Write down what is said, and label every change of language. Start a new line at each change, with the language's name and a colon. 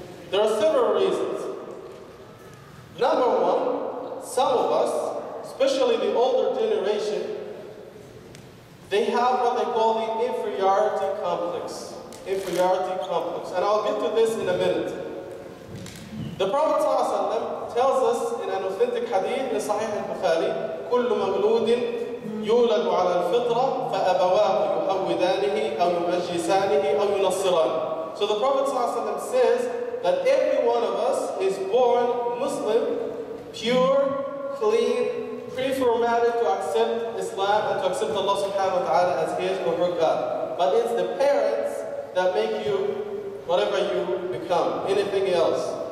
English: There are several reasons. Number one, some of us, especially the older generation, they have what they call the inferiority complex. Inferiority complex. And I'll get to this in a minute. The Prophet ﷺ tells us in an authentic hadith in Sahih al-Bukhari,
Arabic: كل مولود يولد على الفطرة فأبواه يهودانه أو يمجسانه أو ينصرانه.
English: So the Prophet ﷺ says that every one of us is born Muslim, pure, clean, pre-formatted to accept Islam and to accept Allah subhanahu wa ta'ala as his or her God. But it's the parents that make you whatever you become, anything else.